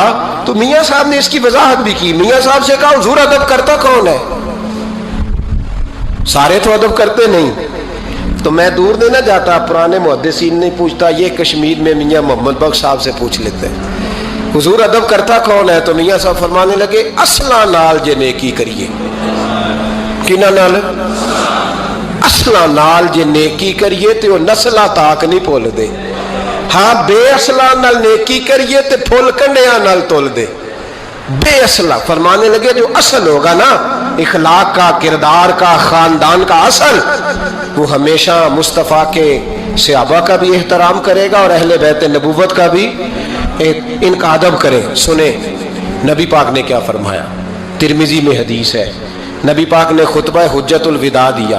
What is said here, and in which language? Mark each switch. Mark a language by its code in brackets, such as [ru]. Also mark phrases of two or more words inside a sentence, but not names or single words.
[ur] تو میاں صاحب نے اس کی وضاحت بھی کی. میاں صاحب سے کہا حضور ادب کرتا کون ہے؟ سارے تو ادب کرتے نہیں. تو میں دور نہیں نہ جاتا، پرانے محدثین نہیں پوچھتا، یہ کشمیر میں میاں محمد بخش صاحب سے پوچھ لیتے ہیں حضور ادب کرتا کون ہے. تو میاں صاحب فرمانے لگے [pa] اصلاں نال جے نیکی کریے. کناں نال؟ اصلاں نال جے نیکی کریے تے وہ نسلاں تاک نہیں بھول دے. ہاں بے اصلاں نال نیکی کریے تے پھول کنڈیاں نال تول دے. [ur] بے اصلہ فرمانے لگے جو اصل ہوگا نا اخلاق کا، کردار کا، خاندان کا اصل، وہ ہمیشہ مصطفیٰ کے صحابہ کا بھی احترام کرے گا اور اہل بیت نبوت کا بھی ان کا ادب کرے. سنیں نبی پاک نے کیا فرمایا. ترمذی میں حدیث ہے، نبی پاک نے خطبہ حجت الوداع دیا.